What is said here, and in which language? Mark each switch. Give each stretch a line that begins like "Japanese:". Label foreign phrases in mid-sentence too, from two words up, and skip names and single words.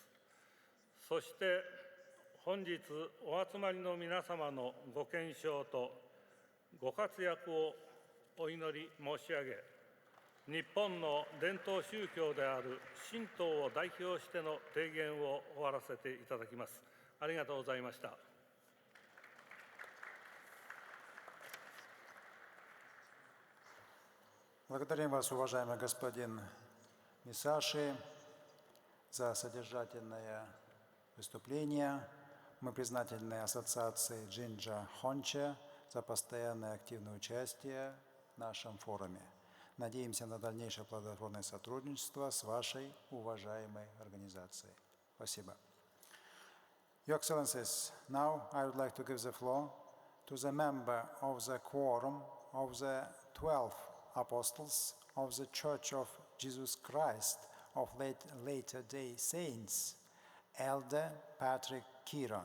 Japanese: そして本日お集まりの皆様のご健勝とご活躍をお祈り申し上げ、日本の伝統宗教である神道を代表しての提言を終わらせていただきます。ありがとうございました。
Russian: Благодарим вас, уважаемый господин Мисаши, за содержательное выступление. Мы признательны ассоциации Джинджа Хонче за постоянное активное участие в нашем форуме. Надеемся на дальнейшее плодотворное сотрудничество с вашей уважаемой организацией. Спасибо.
English: Your Excellencies, now I would like to give the floor to the member of the quorum of the 12 Apostles of the Church of Jesus Christ of Latter-day Saints, Elder Patrick Kieran.